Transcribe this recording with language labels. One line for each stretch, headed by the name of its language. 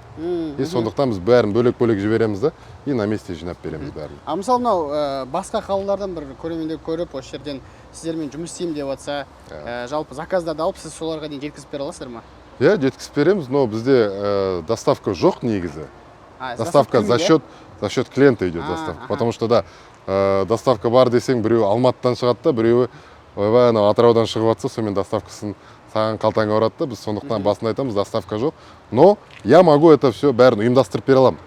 Kazakh: И сондықтан біз бәрін бөлек-бөлек жібереміз да, и
Russian: на месте
Kazakh: жинап береміз бәрін. А мысалы мынау басқа қалалардан бір көрермендер көріп, осы жерден сіздермен жұмыс істеймін деп жатса, жалпы заказдарды алып, сіз соларға дейін жеткізіп бере аласыздар ма? Иә, жеткізіп береміз,
Russian: но
Kazakh: бізде доставка жоқ негізі.
Russian: Доставка за счет клиента идет доставка. Потому что да,
Kazakh: доставка бар десең, біреу Алматыдан шығады да, біреуі ойбай анау Атыраудан шығып жатса, сонымен доставкасын саған қалтаңа барады да, біз сондықтан басында айтамыз, доставка жоқ.
Russian: Но я могу это все
Kazakh: бәрін ұйымдастырып бере аламын.